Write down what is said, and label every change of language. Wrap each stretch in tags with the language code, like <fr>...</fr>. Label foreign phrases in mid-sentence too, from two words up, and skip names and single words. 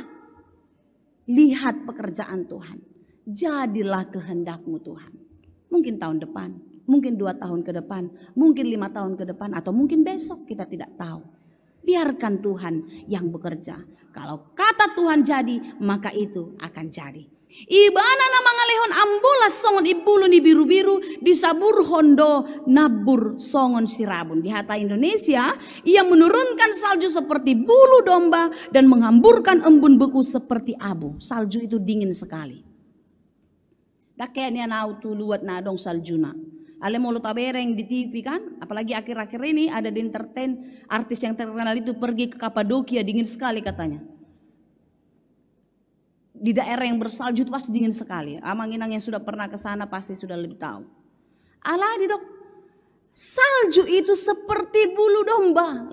<id>Lihat pekerjaan Tuhan. Jadilah kehendak-Mu Tuhan. Mungkin tahun depan, mungkin 2 tahun ke depan, mungkin 5 tahun ke depan, atau mungkin besok kita tidak tahu. Biarkan Tuhan yang bekerja. Kalau kata Tuhan jadi, maka itu akan jadi.</id> <bbc>Ibana nama ngalehon ambolas songon ibulu ni biru-biru disabur hondo nabur songon sirabun.</bbc> <id>Di Hata Indonesia, ia menurunkan salju seperti bulu domba dan menghamburkan embun beku seperti abu. Salju itu dingin sekali.</id> <bbc>Dakenya nau tu luat nadong saljuna. Ale molo tabereng</bbc> <id>di TV kan, apalagi akhir-akhir ini ada di entertain artis yang terkenal itu pergi ke Kapadokia, dingin sekali katanya. Di daerah yang bersalju itu pasti dingin sekali. Amanginang yang sudah pernah ke sana pasti sudah lebih tahu.</id> <bbc>Alah dok,</bbc> <id>salju itu seperti bulu domba.</id>